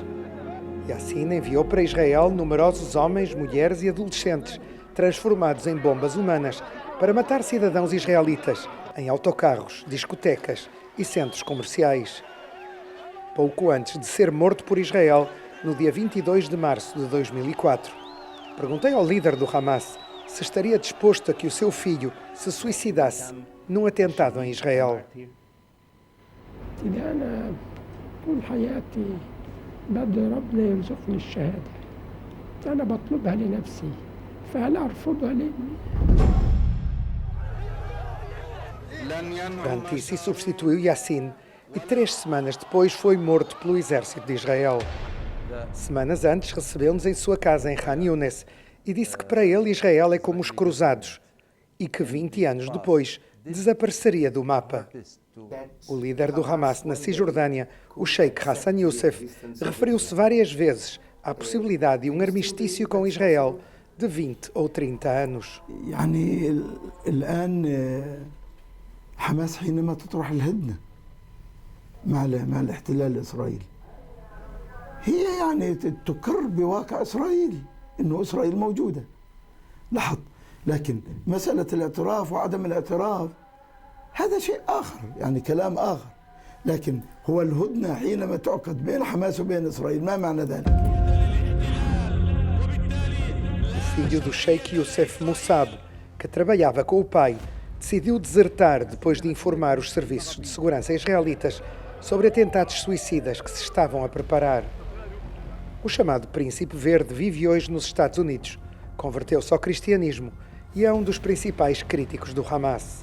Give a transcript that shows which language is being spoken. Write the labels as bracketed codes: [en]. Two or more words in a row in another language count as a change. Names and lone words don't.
[pt] Yassin enviou para Israel numerosos homens, mulheres e adolescentes, transformados em bombas humanas, para matar cidadãos israelitas em autocarros, discotecas e centros comerciais. Pouco antes de ser morto por Israel, no dia 22 de março de 2004, perguntei ao líder do Hamas se estaria disposto a que o seu filho se suicidasse num atentado em Israel. [ar] أنا طول حياتي بدي ربنا يرزقني الشهادة. أنا بطلبها لنفسي، فهل أرفضها لابني؟ [pt] Rantisi substituiu Yassin e 3 semanas depois foi morto pelo exército de Israel. Semanas antes recebeu-nos em sua casa em Khan Younis e disse que para ele Israel é como os cruzados e que 20 anos depois desapareceria do mapa. O líder do Hamas na Cisjordânia, o Sheikh Hassan Youssef, referiu-se várias vezes à possibilidade de um armistício com Israel de 20 ou 30 anos. [ar] يعني الآن حماس حينما تطرح الهدنة مع الاحتلال الإسرائيلي هي يعني تقر بواقع إسرائيل إنه إسرائيل موجودة لاحظ لكن مسألة الاعتراف وعدم الاعتراف هذا شيء آخر يعني كلام آخر لكن هو الهدنة حينما تعقد بين حماس وبين إسرائيل ما معنى ذلك؟ [pt] O filho do Sheikh Youssef Moussab, que trabalhava com o pai, decidiu desertar depois de informar os serviços de segurança israelitas sobre atentados suicidas que se estavam a preparar. O chamado Príncipe Verde vive hoje nos Estados Unidos, converteu-se ao cristianismo e é um dos principais críticos do Hamas.